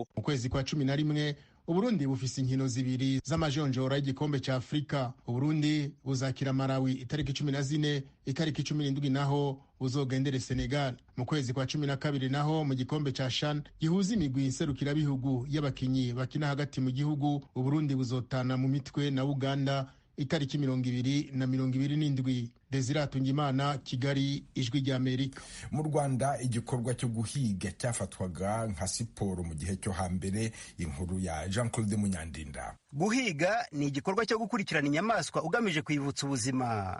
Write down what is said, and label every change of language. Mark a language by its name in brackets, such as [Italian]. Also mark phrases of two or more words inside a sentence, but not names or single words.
[Rundi] Mu kwezi kwa 11 Uburundi bufise inkino zibiri z'amajonjora y'igikombe ca Afrika. Uburundi buzakira Malawi itariki 14, itariki 17 naho buzogendere Senegal. Mu kwezi kwa 12 naho mu gikombe ca CHAN gihuza imigwi inserukira bihugu y'abakinyi bakina hagati mu gihugu, Uburundi buzotana mu mitwe na Uganda itariki 20 na 27. Desire Hatungimana, Kigali, Ijwi ry'Amerika. [Kinyarwanda] Mu Rwanda igikorwa cyo guhiga cyafatwaga nka siporo mu gihe cyo hambere. Inkuru ya Jean Claude Munyandinda. Guhiga ni igikorwa cyo gukurikirana inyamaswa ugamije kwivutsa ubuzima.